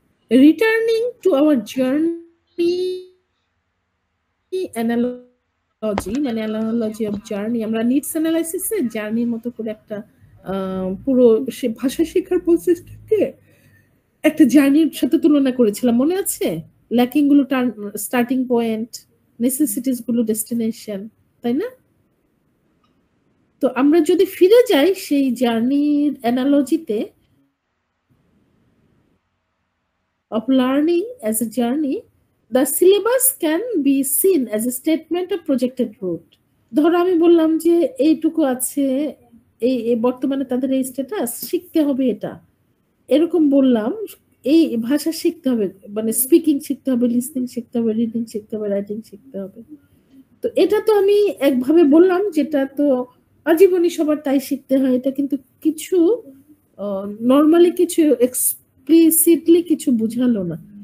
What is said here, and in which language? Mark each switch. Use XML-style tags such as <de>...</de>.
<en>Returning to our journey analogy,</en> <bn>মানে</bn> <en>analogy of journey,</en> <bn>আমরা needs অ্যানালাইসিসে জার্নির মতো করে একটা পুরো ভাষা শেখার প্রসেসটাকে একটা জার্নির সাথে তুলনা করেছিলাম, মনে আছে? ল্যাকিং গুলো স্টার্টিং পয়েন্ট, নেসেসিটিস গুলো ডেস্টিনেশন, তাই না? তো আমরা যদি ফিরে যাই সেই জার্নির অ্যানালজিতে</bn> <en>of learning as a journey, the syllabus can be seen as a statement of projected route.</en> <bn>ধরো আমি বললাম যে এইটুকু আছে, এই বর্তমানে তাদের এই স্ট্যাটাস, শিখতে হবে এটা, এরকম বললাম, এই ভাষা শিখতে হবে, মানে স্পিকিং শিখতে হবে, লিসনিং শিখতে হবে, রিডিং শিখতে হবে, রাইটিং শিখতে হবে। তো এটা তো আমি একভাবে বললাম, যেটা তো আজীবনই সবার তাই শিখতে হয়, এটা কিন্তু কিছু নর্মালি কিছু এক্সপ্লিসিটলি কিছু বুঝালো না।</bn>